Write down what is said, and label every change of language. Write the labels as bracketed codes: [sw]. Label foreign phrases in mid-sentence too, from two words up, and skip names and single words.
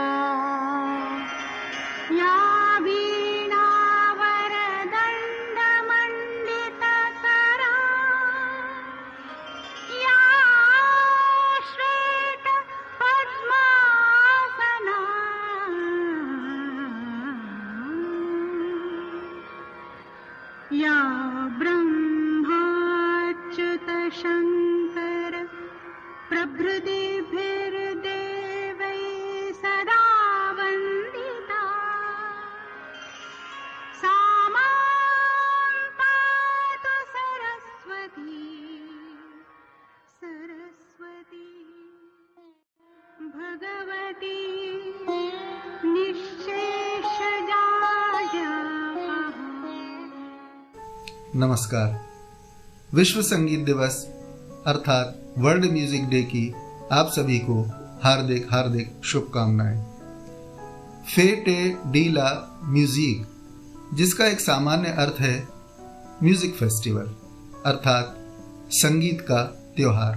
[sa] या वीणावरदण्डमण्डितकरा या श्वेतपद्मासना या ब्रह्माच्युतशङ्कर प्रभृतिभिर्देवैः सदा वन्दिता सा मां पातु सरस्वती सरस्वती भगवती निःशेषजाड्यापहा। [hi] नमस्कार। विश्व संगीत दिवस अर्थात [en] World Music Day [hi] की आप सभी को हार्दिक हार्दिक शुभकामनाएं। फेटे डी ला म्यूजिक, जिसका एक सामान्य अर्थ है [en] music festival [hi] अर्थात संगीत का त्योहार।